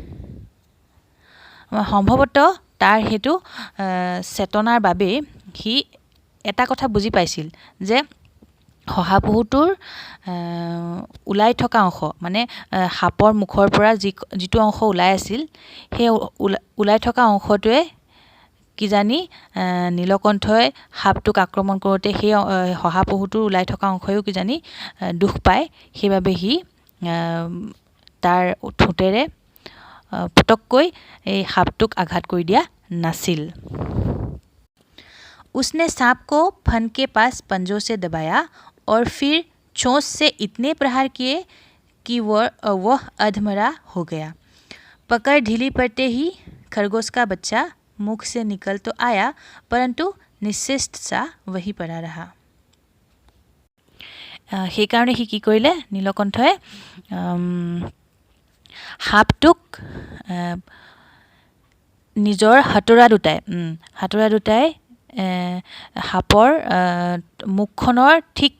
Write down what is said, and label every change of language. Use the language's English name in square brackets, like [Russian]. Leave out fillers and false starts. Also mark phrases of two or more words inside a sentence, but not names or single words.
[Assamese] সম্ভৱতঃ তাৰ সেইটো চেতনাৰ বাবেই সি এটা কথা বুজি পাইছিল যে শহাপহুটোৰ ওলাই থকা অংশ মানে সাপৰ মুখৰ পৰা যিটো অংশ ওলাই আছিল সেই ওলাই থকা অংশটোৱে কিজানি নীলকণ্ঠই সাপটোক আক্ৰমণ কৰোঁতে সেই শহাপহুটোৰ ওলাই থকা অংশয়ো কিজানি দুখ পায়। সেইবাবে সি তাৰ ঠোঁটেৰে পটককৈ এই সাপটোক আঘাত কৰি দিয়া নাছিল। [Hindi] उसने सांप को फन के पास पंजों से दबाया और फिर चोंच से इतने प्रहार किए कि वह अधमरा हो गया। पकड़ ढीली पड़ते ही खरगोश का बच्चा मुख से निकल तो आया, परंतु निश्चेष्ट सा वही पड़ा रहा। [Assamese] সেইকাৰণে সি কি কৰিলে, নীলকণ্ঠই সাপটোক নিজৰ হাতোৰা দুটাই সাপৰ মুখখনৰ ঠিক